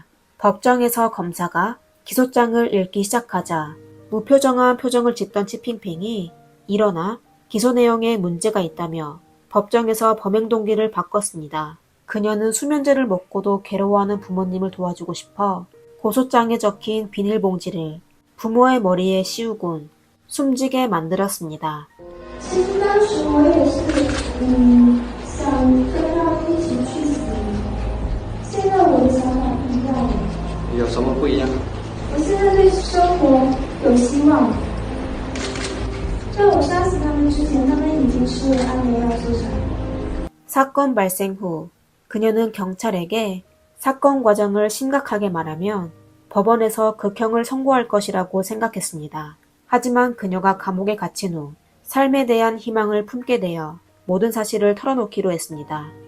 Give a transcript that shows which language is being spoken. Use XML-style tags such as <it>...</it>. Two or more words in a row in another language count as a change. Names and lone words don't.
<ko>법정에서 검사가 기소장을 읽기 시작하자 무표정한 표정을 짓던 치핑핑이 일어나 기소 내용에 문제가 있다며 법정에서 범행 동기를 바꿨습니다. 그녀는 수면제를 먹고도 괴로워하는 부모님을 도와주고 싶어 고소장에 적힌 비닐봉지를 부모의 머리에 씌우곤 숨지게 만들었습니다.</ko> <zh>其实当时我也是，想跟他们一起去死。现在我的想法不一样了。有什么不一样？我现在对生活有希望。在我杀死他们之前，他们已经吃了安眠药自杀。</zh> <ko>사건 발생 후 그녀는 경찰에게 사건 과정을 심각하게 말하면 법원에서 극형을 선고할 것이라고 생각했습니다. 하지만 그녀가 감옥에 갇힌 후 삶에 대한 희망을 품게 되어 모든 사실을 털어놓기로 했습니다.</ko>